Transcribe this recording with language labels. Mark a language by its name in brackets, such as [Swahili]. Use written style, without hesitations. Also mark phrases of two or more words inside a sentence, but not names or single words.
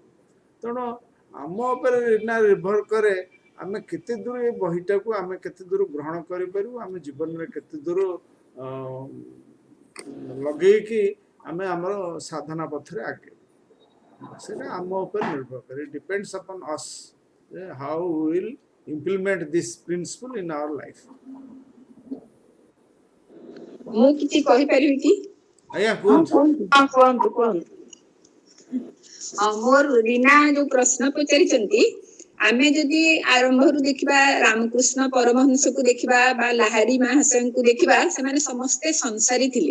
[Odia] ତେଣୁ ଆମ ଉପରେ ନିର୍ଭର କରେ ଆମେ କେତେ ଦୂର ଏ ବହିଟାକୁ ଆମେ କେତେ ଦୂର ଗ୍ରହଣ କରିପାରିବୁ, ଆମେ ଜୀବନରେ କେତେ ଦୂର ଲଗେଇକି ଆମେ ଆମର ସାଧନା ପଥରେ ଆଗେଇବୁ, ସେଇଟା ଆମ ଉପରେ ନିର୍ଭର କରେ। [English] it depends upon us how we will implement this principle in our life। [Odia] ମୁଁ କିଛି କହିପାରିବି କି? ଆଜ୍ଞା କୁହନ୍ତୁ। ମୋର ରୀନା ଯୋଉ ପ୍ରଶ୍ନ ପଚାରିଛନ୍ତି, ଆମେ ଯଦି ଆରମ୍ଭରୁ ଦେଖିବା, ରାମକୃଷ୍ଣ ପରମହଂସକୁ ଦେଖିବା ବା ଲାହାରୀ ମହାଶୟଙ୍କୁ ଦେଖିବା, ସେମାନେ ସମସ୍ତେ ସଂସାରୀ ଥିଲେ।